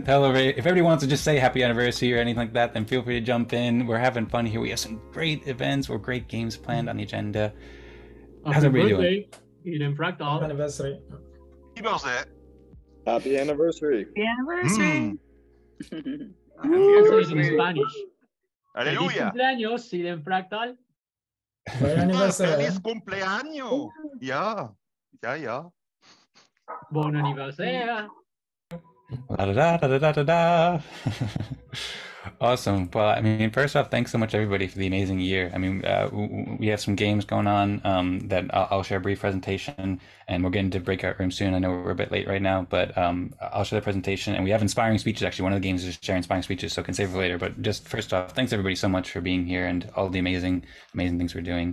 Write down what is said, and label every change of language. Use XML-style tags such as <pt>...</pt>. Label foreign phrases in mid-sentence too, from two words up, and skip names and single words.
<en>If everybody wants to just say happy anniversary or anything like that, then feel free to jump in. We're having fun here. We have some great events or great games planned on the agenda. How's everybody doing? Eden Happy Fractal. anniversary. He knows that. Happy anniversary. Happy anniversary. Also in Spanish.</en> <es>Feliz Aleluya. cumpleaños, Eden Fractal.</es> <en>Happy anniversary.</en> <es>Feliz cumpleaños. Ya.</es> <fr>Bon anniversaire. La da da da da da da.</fr> <en>Awesome. Well, I mean, first off, thanks so much everybody for the amazing year. I mean, we have some games going on that I'll share a brief presentation, and we'll get into breakout room soon. I know we're a bit late right now, but I'll share the presentation, and we have inspiring speeches. Actually, one of the games is share inspiring speeches, so I can save for later. But just first off, thanks everybody so much for being here and all the amazing things we're doing.</en>